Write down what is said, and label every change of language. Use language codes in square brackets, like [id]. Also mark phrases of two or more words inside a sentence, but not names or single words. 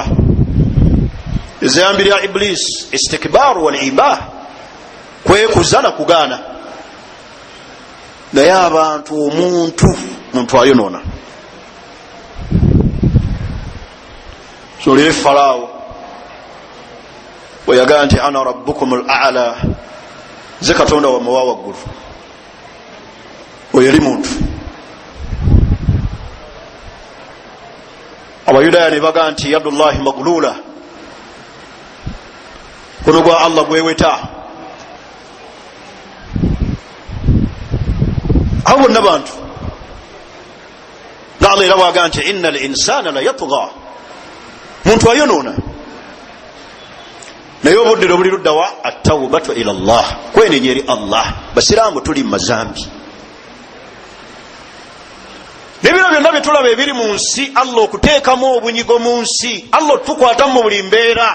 [lg] ezambi lya iblis [ar] الاستكبار والإباء, [lg] kwekuza na kugaana. naye abantu omuntu ayonoona. solire Falaawo weyagaa nti [ar] أنا ربكم الأعلى, [lg] nze katonda wammwe wa waggulu. oyo yali muntu. abayudaaya ne bagaa nti [ar] يد الله مغلولة, [lg] kono gwa Allah gweweta. abo bonna bantu. Allah era bwagaa nti [ar] إن الإنسان ليطغى, [lg] muntu ayonoona. naye obuddiro buli luddawa [ar] التوبة إلى الله, [lg] kwenenya eri Allah. basiraamu tuli mazambi. nebino byonna byetulaba ebiri mu nsi, Allah okuteekamu obunyigo mu nsi, Allah tukwatamu mu buli mbeera.